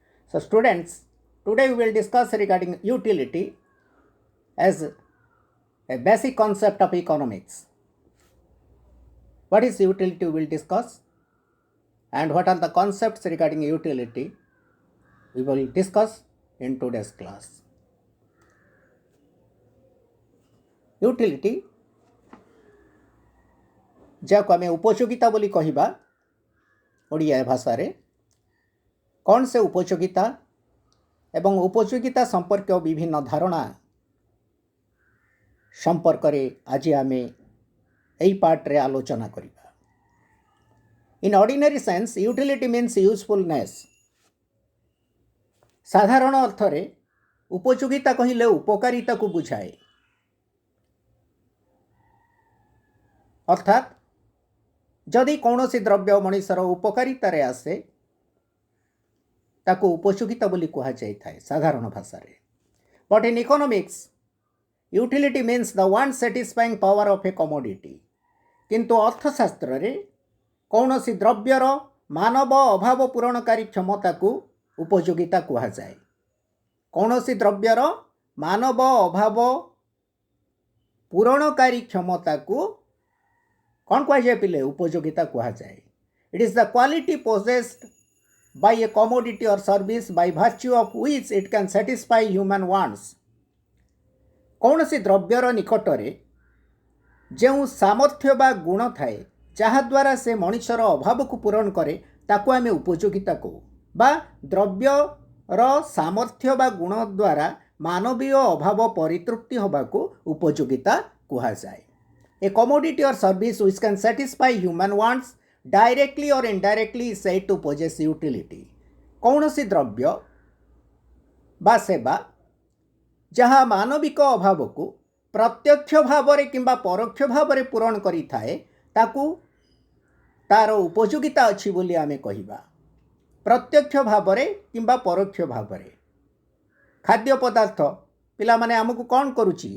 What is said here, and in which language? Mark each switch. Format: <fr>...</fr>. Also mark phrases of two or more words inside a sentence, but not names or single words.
<en>So students, today we will discuss regarding utility as a basic concept of economics. What is utility we will discuss, and what are the concepts regarding utility we will discuss in today's class.</en> <or>Utility ଯାହାକୁ ଆମେ ଉପଯୋଗିତା ବୋଲି କହିବା ଓଡ଼ିଆ ଭାଷାରେ, କ'ଣ ସେ ଉପଯୋଗିତା ଏବଂ ଉପଯୋଗିତା ସମ୍ପର୍କୀୟ ବିଭିନ୍ନ ଧାରଣା ସମ୍ପର୍କରେ ଆଜି ଆମେ ଏହି ପାର୍ଟରେ ଆଲୋଚନା କରିବା।</or> <en>In ordinary sense, utility means usefulness.</en> <or>ସାଧାରଣ ଅର୍ଥରେ ଉପଯୋଗିତା କହିଲେ ଉପକାରିତାକୁ ବୁଝାଏ। ଅର୍ଥାତ୍ ଯଦି କୌଣସି ଦ୍ରବ୍ୟ ମଣିଷର ଉପକାରିତାରେ ଆସେ ତାକୁ ଉପଯୋଗିତା ବୋଲି କୁହାଯାଇଥାଏ ସାଧାରଣ ଭାଷାରେ।</or> <en>But in economics, utility means the one satisfying power of a commodity.</en> <or>କିନ୍ତୁ ଅର୍ଥଶାସ୍ତ୍ରରେ କୌଣସି ଦ୍ରବ୍ୟର ମାନବ ଅଭାବ ପୂରଣକାରୀ କ୍ଷମତାକୁ ଉପଯୋଗିତା କୁହାଯାଏ। କୌଣସି ଦ୍ରବ୍ୟର ମାନବ ଅଭାବ ପୂରଣକାରୀ କ୍ଷମତାକୁ କ'ଣ କୁହାଯାଏ ପିଲେ? ଉପଯୋଗିତା କୁହାଯାଏ।</or> <en>It is the quality possessed by a commodity or service by virtue of which it can satisfy human wants.</en> <or>କୌଣସି ଦ୍ରବ୍ୟର ନିକଟରେ ଯେଉଁ ସାମର୍ଥ୍ୟ ବା ଗୁଣ ଥାଏ ଯାହାଦ୍ୱାରା ସେ ମଣିଷର ଅଭାବକୁ ପୂରଣ କରେ ତାକୁ ଆମେ ଉପଯୋଗିତା କହୁ, ବା ଦ୍ରବ୍ୟର ସାମର୍ଥ୍ୟ ବା ଗୁଣ ଦ୍ୱାରା ମାନବୀୟ ଅଭାବ ପରିତୃପ୍ତି ହେବାକୁ ଉପଯୋଗିତା କୁହାଯାଏ।</or> <en>A commodity or service which can satisfy human wants directly or indirectly is said to possess utility.</en> <or>କୌଣସି ଦ୍ରବ୍ୟ ବା ସେବା ଯାହା ମାନବିକ ଅଭାବକୁ ପ୍ରତ୍ୟକ୍ଷ ଭାବରେ କିମ୍ବା ପରୋକ୍ଷ ଭାବରେ ପୂରଣ କରିଥାଏ ତାକୁ ତାର ଉପଯୋଗିତା ଅଛି ବୋଲି ଆମେ କହିବା। ପ୍ରତ୍ୟକ୍ଷ ଭାବରେ କିମ୍ବା ପରୋକ୍ଷ ଭାବରେ ଖାଦ୍ୟ ପଦାର୍ଥ ପିଲାମାନେ ଆମକୁ କ'ଣ କରୁଛି?</or>